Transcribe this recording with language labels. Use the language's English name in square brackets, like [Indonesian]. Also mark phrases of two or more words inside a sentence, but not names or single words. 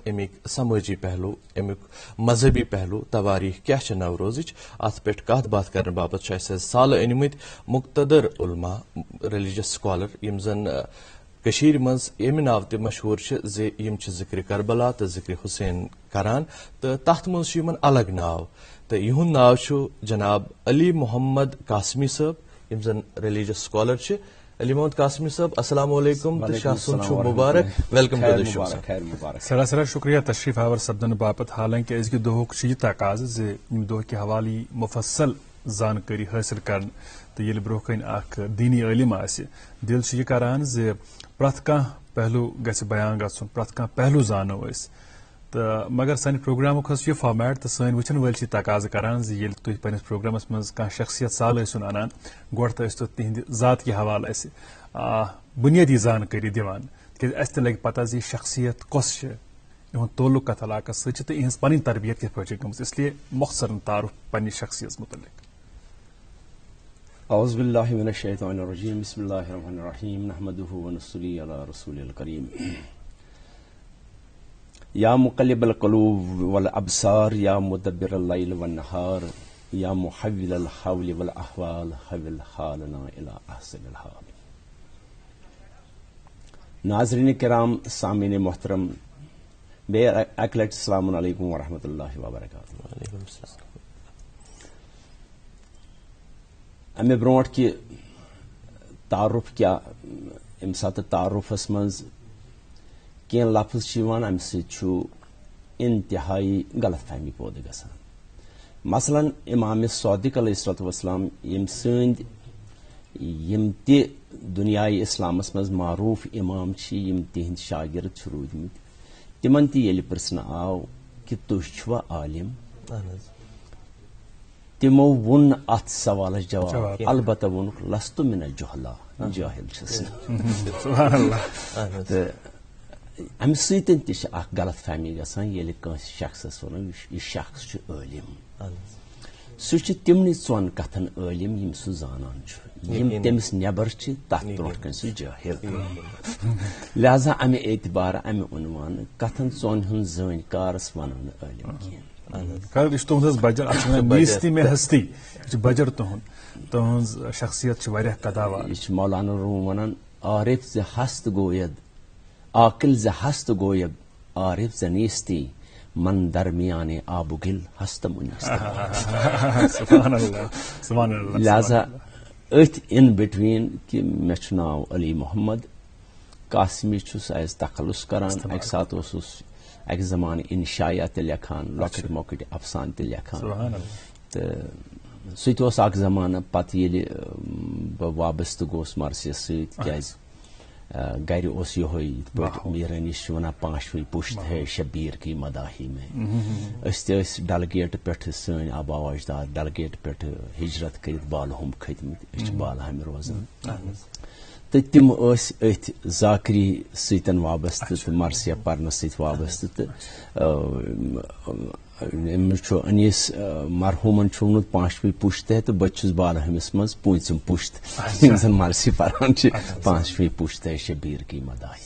[Kashmiri] امیِکۍ سمٲجی پہلو امیُک مذہبی پہلو تواریخ کیاہ چھِ نوروزٕچ اتھ پٮ۪ٹھ کتھ باتھ کرنہٕ باپتھ چھِ اسہِ سالہٕ أنۍمٕتۍ مقتدر علما [English] religious scholar [Kashmiri] یِم زن کٔشیٖرِ منٛز ییٚمہِ ناوٕ تہِ مشہوٗر چھِ زِ یِم چھِ ذِکرِ کربلا تہٕ ذِکرِ حُسین کران تہٕ تتھ منٛز چھُ یِمن الگ ناو تہٕ یِہُنٛد ناو چھُ جناب علی محمد قاسمی صٲب یِم زن [English] religious scholar [Kashmiri] چھِ. علی محمد قاسمی صٲب [Arabic] السلام علیکم [Kashmiri] تہٕ شاہ صٲب چھُ مُبارک [English] welcome to the show. [Kashmiri] سراسر شکریہ تشریف آور سپدن باپت. حالانکہ أزکہِ دۄہُک چھُ یہِ تقاضہٕ زِ ییٚمہِ دۄہ کہِ حوالہٕ یی مُفصل زانکٲری حٲصِل کرنہٕ تہٕ ییٚلہِ برونٛہہ کَنہِ اکھ دیٖنی عٲلِم آسہِ دِل چھُ یہِ کران زِ پرٛٮ۪تھ کانٛہہ پہلوٗ گژھِ بیان گژھُن پرٛٮ۪تھ کانٛہہ پہلوٗ زانو أسۍ تہٕ مگر سانہِ پروگرامُک حظ چھُ یہِ فارمیٹ تہٕ سٲنۍ وٕچھن وٲلۍ چھِ تقاضہٕ کران زِ ییٚلہِ تُہۍ پننِس پروگرامس منٛز کانٛہہ شخصیت سال ٲسِوُن انان گۄڈٕ تہٕ ٲسۍ تو تِہنٛدِ ذات کہِ حوالہٕ اسہِ بُنیٲدی زانکٲری دِوان تِکیازِ اسہِ تہِ لگہِ پتہ زِ یہِ شخصیت کۄس چھِ یِہُنٛد تعلُق کتھ علاقس سۭتۍ چھِ تہٕ یِہنٛز پنٕنۍ تربیت کِتھ پٲٹھۍ چھِ گٔمٕژ اسلیے مۄخصرن تعارُف پننہِ شخصیت متعلق. [Arabic] اعوذ باللہ من الشیطان الرجیم بسم اللہ الرحمن الرحیم نحمدہ ونصلی علی رسول الکریم. یا مقلب القلوب والابصار یا مدبر اللیل والنہار یا محول الحول والاحوال حول حالنا الی احسن الحال. [Kashmiri] ناظرین کرام سامعین محترم بیٚیہِ اکہِ لٹہِ [Arabic] السلام علیکم ورحمۃ اللہ وبرکاتہ. [Kashmiri] امہِ برونٛٹھ کہِ تعارُف کیٛاہ ییٚمہِ ساتہٕ تعارُفس منٛز کینٛہہ لفظ چھِ یِوان امہِ سۭتۍ چھُ انتہٲیی غلط فہمی پٲدٕ گژھان. مثلاً امام صادق [Arabic] علیہ الصلوۃ والسلام [Kashmiri] یِم سٲنۍ یِم تہِ دُنیاے اسلامس منٛز معروٗف امام چھِ یِم تِہنٛدۍ شاگرد چھِ روٗدمٕتۍ تِمن تہِ ییٚلہِ پرژھنہٕ آو کہِ تُہۍ چھُوا عالِم تِمو ووٚن نہٕ اتھ سوالس جواب البتہ ووٚنُکھ [Arabic] لستُ من الجہلا [Kashmiri] جٲہِل چھُس نہٕ. تہٕ امہِ سۭتۍ تہِ چھِ اکھ غلط فہمی گژھان ییٚلہِ کٲنٛسہِ شخصس ونو یہِ شخص چھُ عٲلِم سُہ چھُ تِمنٕے ژۄن کتھن عٲلِم یِم سُہ زانان چھُ یِم تٔمِس نٮ۪بر چھِ تتھ برونٛٹھ کنہِ سُہ جٲہِل. لہذا امہِ اعتبارٕ امہِ عنوانہٕ کتھن ژۄن ہُنٛد زٲنۍ کارس ونو نہٕ عٲلِم کینٛہہ. یہِ چھُ تُہنٛد حظ بجر اتھ چھِ ونان میٖزتی میں ہستی یہِ چھُ بجر تُہنٛز شخصیت چھِ واریاہ قداوار. یہِ چھُ مولانا روٗم ونان [Persian] عارف زِ ہست گوید عاقل زِ ہست گوید عارف زِ نیستی من درمیان آب و گل ہست منیستی. [Kashmiri] لہذا أتھۍ [English] in between [Kashmiri] کہِ مےٚ چھُ ناو علی محمد قاسمی چھُس ایز تخلُص کران. اکہِ ساتہٕ اوسُس اکہِ زمانہٕ انشایا تہِ لیکھان لۄکٕٹۍ مۄکٕٹۍ افسانہٕ تہِ لیکھان تہٕ سُہ تہِ اوس اکھ زمانہٕ. پتہٕ ییٚلہِ بہٕ وابستہٕ گوٚوس مرثیس سۭتۍ کیازِ گرِ اوس یِہوے یِتھ پٲٹھۍ میرٲنی چھِ ونان [Urdu] پانٛچوٕے پُشت ہے شبیٖر کی مداحی میں. [Kashmiri] أسۍ تہِ ٲسۍ ڈلگیٹ پٮ۪ٹھٕ سٲنۍ آبا اجداد ڈلگیٹ پٮ۪ٹھٕ ہجرت کٔرِتھ بالہوم کھٔتۍمٕتۍ أسۍ چھِ بالہامہِ روزان تہٕ تِم ٲسۍ أتھۍ ذاکری سۭتۍ وابستہٕ تہٕ مرثیہ پرنس سۭتۍ وابستہٕ تہٕ أمِس چھُ انیٖس مرحوٗمن چھُ ووٚنمُت [Urdu] پانٛچوٕے پُشت ہے [Kashmiri] تہٕ بہٕ چھُس بالہٲمِس منٛز پوٗنٛژِم پُشت یِم زن مرثی پران چھِ [Urdu] پانٛچوٕے پُشت ہے شبیٖر کی مداحی.